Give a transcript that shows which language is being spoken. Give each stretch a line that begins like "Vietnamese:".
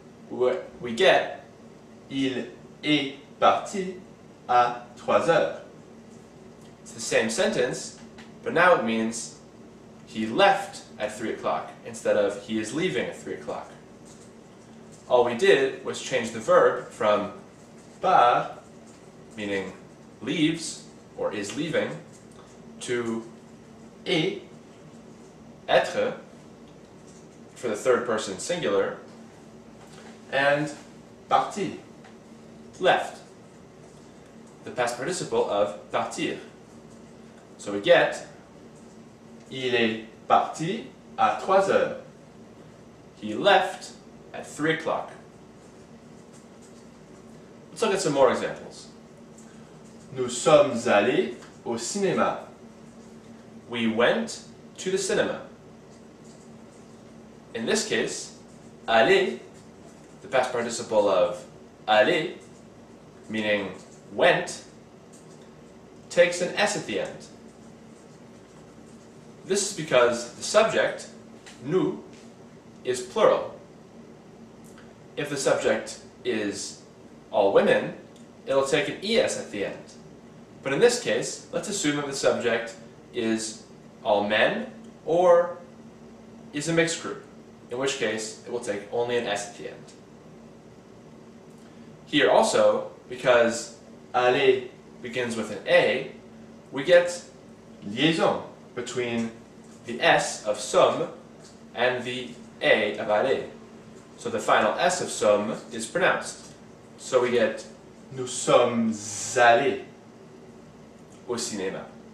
English: We get
French: Il est parti à 3 heures.
English: It's the same sentence, but now it means he left at 3 o'clock instead of he is leaving at 3 o'clock. All we did was change the verb from part, meaning leaves or is leaving, to est, être, for the third person singular, and parti, left, the past participle of partir. So we get
French: Il est parti à 3 heures.
English: He left at 3 o'clock. Let's look at some more examples.
French: Nous sommes allés au cinéma.
English: We went to the cinema. In this case, aller, the past participle of aller, meaning went, takes an S at the end. This is because the subject, nous, is plural. If the subject is all women, it'll take an ES at the end. But in this case, let's assume that the subject is all men or is a mixed group, in which case it will take only an S at the end. Here also, because aller begins with an A, we get liaison between the S of sommes and the A of aller. So the final S of sommes is pronounced. So we get
French: Nous sommes allés au cinéma.